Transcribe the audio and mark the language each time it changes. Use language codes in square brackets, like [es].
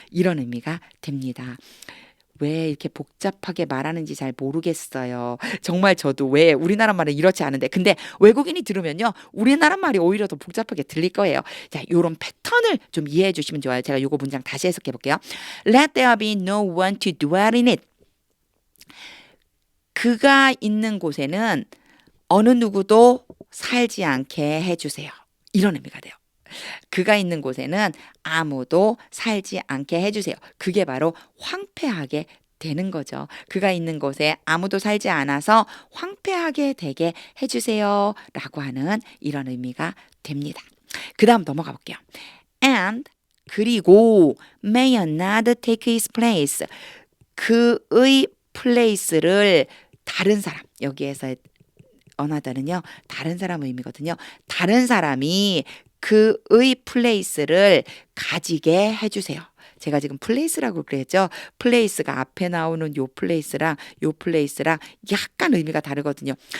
[ko] 이런 의미가 됩니다. 왜 이렇게 복잡하게 말하는지 잘 모르겠어요. 정말 저도 왜 우리나라 말은 이렇지 않은데 근데 외국인이 들으면요. 우리나라 말이 오히려 더 복잡하게 들릴 거예요. 자, 요런 패턴을 좀 이해해 주시면 좋아요. 제가 요거 문장 다시 해석해 볼게요. [en] Let there be no one to dwell in it. [ko] 그가 있는 곳에는 어느 누구도 살지 않게 해주세요. 이런 의미가 돼요. 그가 있는 곳에는 아무도 살지 않게 해주세요. 그게 바로 황폐하게 되는 거죠. 그가 있는 곳에 아무도 살지 않아서 황폐하게 되게 해주세요. 라고 하는 이런 의미가 됩니다. 그 다음 넘어가 볼게요. [en] And 그리고 may another take his place. [ko] 그의 place를 다른 사람 여기에서 another는요. 다른 사람 의미거든요. 다른 사람이 그의 플레이스를 가지게 해주세요. 제가 지금 플레이스라고 그랬죠. 플레이스가 앞에 나오는 요 플레이스랑 약간 의미가 다르거든요.